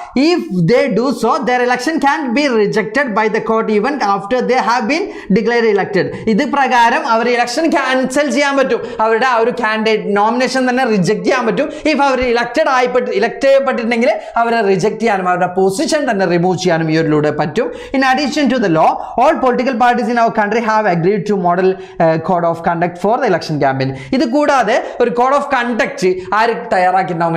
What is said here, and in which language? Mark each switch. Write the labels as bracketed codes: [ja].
[en] If they do so their election can be rejected by the court even after they have been declared elected. [ml] ഇത് പ്രകാരം അവർ election cancel ചെയ്യാൻ പറ്റും. അവരുടെ ആ ഒരു കാൻഡിഡേറ്റ് നോമിനേഷൻ തന്നെ റിജക്റ്റ് ചെയ്യാൻ പറ്റും. ഇഫ് അവർ ഇലക്ട് ചെയ്യപ്പെട്ടിട്ടുണ്ടെങ്കിൽ അവരെ റിജക്റ്റ് ചെയ്യാനും അവരുടെ പൊസിഷൻ തന്നെ റിമൂവ് ചെയ്യാനും ഇതിലൂടെ പറ്റും. [en] In addition to the law, all political parties in our country have agreed to model code of conduct for the election campaign. [ml] ഇത് കൂടാതെ ഒരു കോഡ് ഓഫ് കണ്ടക്ട് ആര് തയ്യാറാക്കിയിട്ടുണ്ടാവും?